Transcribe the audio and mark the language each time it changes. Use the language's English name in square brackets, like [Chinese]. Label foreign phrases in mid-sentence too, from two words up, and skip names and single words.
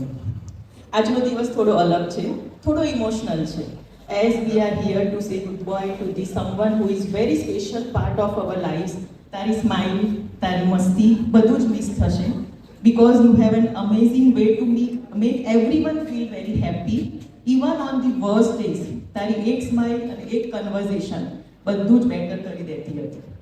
[Gujarati] આજનો દિવસ થોડો અલગ છે, થોડો ઇમોશનલ છે, [English] as we are here to say goodbye to the someone who is very special part of our lives. [Gujarati] તારી સ્માઇલ, તારી મસ્તી બધું જ મિસ થશે, [English] because you have an amazing way to make everyone feel very happy, even on the worst days. [Gujarati] તારી એક સ્માઇલ અને એક કન્વર્ઝેશન બધું જ બેટર કરી દેતી હતી.